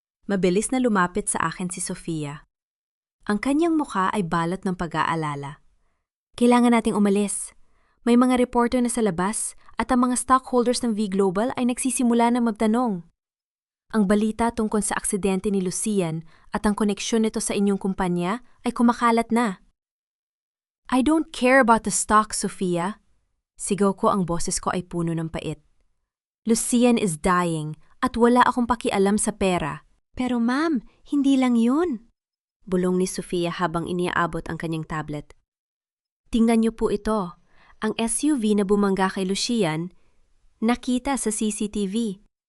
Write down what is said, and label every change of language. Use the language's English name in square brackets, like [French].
[Filipino] Mabilis na lumapit sa akin si Sofia. Ang kanyang mukha ay balot ng pag-aalala. Kailangan nating umalis. May mga reporter na sa labas at ang mga stockholders ng V Global ay nagsisimula na magtanong. Ang balita tungkol sa aksidente ni Lucian at ang koneksyon nito sa inyong kumpanya ay kumakalat na. [English] I don't care about the stock, Sofia. [Filipino] Sigaw ko, ang boses ko ay puno ng pait. [English] Lucian is dying [Filipino] at wala akong pakialam sa pera. Pero ma'am, hindi lang yun. Bulong ni Sofia habang iniaabot ang kanyang tablet. Tingnan niyo po ito. Ang SUV na bumangga kay Lucian, nakita sa CCTV.